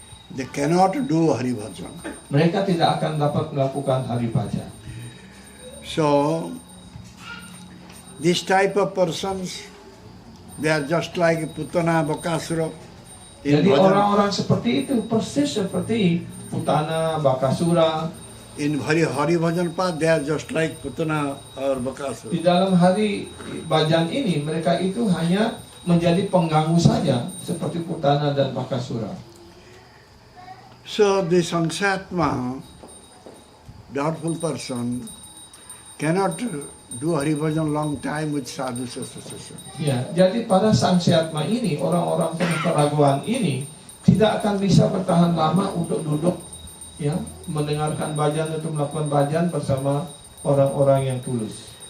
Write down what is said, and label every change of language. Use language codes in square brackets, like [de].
[en] They cannot do Hari Bhajan. [id] Mereka tidak akan dapat melakukan hari bhajan. [en] So, this type of persons, they are just like Putana Bakasura. In [id] Jadi [en] bhajan, [id] orang-orang seperti itu persis seperti Putana, Bakasura. [en] in Hari Bhajan path, they are just like Putana or Bakasura. [id] Di dalam hari bhajan ini mereka itu hanya menjadi pengganggu saja seperti Putana dan Bakasura. [en] So, the Sangsatma, doubtful person, cannot do Hari Bhajan long time with sadhus association. [id] Ya, jadi pada Sangsiatma ini orang-orang penuh keraguan ini tidak akan bisa bertahan lama untuk duduk ya mendengarkan bhajan atau melakukan bhajan bersama orang-orang yang tulus.